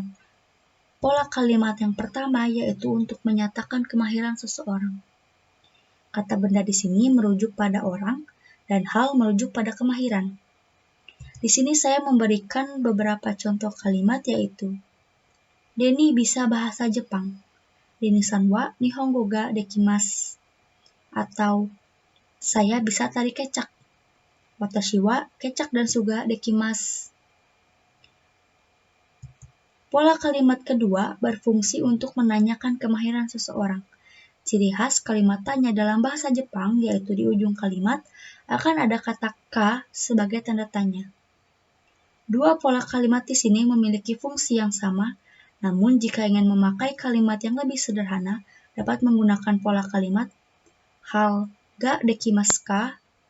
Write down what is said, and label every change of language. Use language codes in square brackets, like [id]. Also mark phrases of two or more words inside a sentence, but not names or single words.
[id] Pola kalimat yang pertama yaitu untuk menyatakan kemahiran seseorang. Kata benda di sini merujuk pada orang dan hal merujuk pada kemahiran. Di sini saya memberikan beberapa contoh kalimat yaitu Denny bisa bahasa Jepang. [ja] デニーさんは日本語ができます. [id] Atau saya bisa tari kecak. [ja] 私はケチャックダンスができます. [id] Pola kalimat kedua berfungsi untuk menanyakan kemahiran seseorang. Ciri khas kalimat tanya dalam bahasa Jepang yaitu di ujung kalimat akan ada kata ka sebagai tanda tanya. Dua pola kalimat di sini memiliki fungsi yang sama, namun jika ingin memakai kalimat yang lebih sederhana, dapat menggunakan pola kalimat hal [ja] ができますか.